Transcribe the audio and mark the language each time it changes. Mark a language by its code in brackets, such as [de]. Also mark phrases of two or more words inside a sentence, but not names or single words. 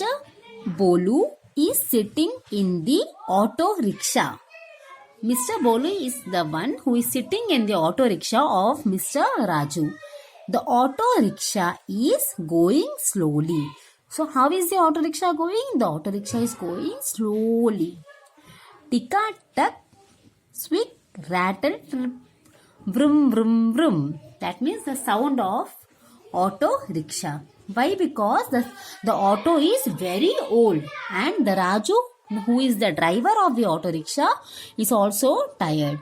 [en] Bolu is sitting in the auto rickshaw. Mr. Bolu is the one who is sitting in the auto rickshaw of Mr. Raju. The auto rickshaw is going slowly. So how is the auto rickshaw going? The auto rickshaw is going slowly. Tika tak, swick, rattle, trip, vroom vroom vroom. That means the sound of auto rickshaw. Why? Because the auto is very old and the Raju, who is the driver of the auto rickshaw, is also tired.